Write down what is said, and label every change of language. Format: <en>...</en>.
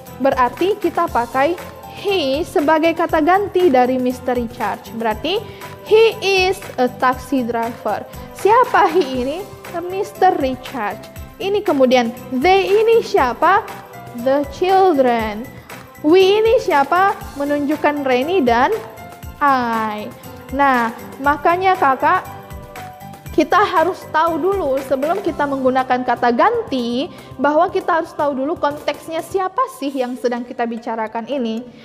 <id>Berarti kita pakai he sebagai kata ganti dari Mr. Richard. Berarti</id> <en>he is a taxi driver.</en> <id>Siapa he ini? Mr. Richard. Ini kemudian they ini siapa? The children. We ini siapa? Menunjukkan Reni dan I. Nah, makanya kakak, kita harus tahu dulu sebelum kita menggunakan kata ganti, bahwa kita harus tahu dulu konteksnya siapa sih yang sedang kita bicarakan ini.</id>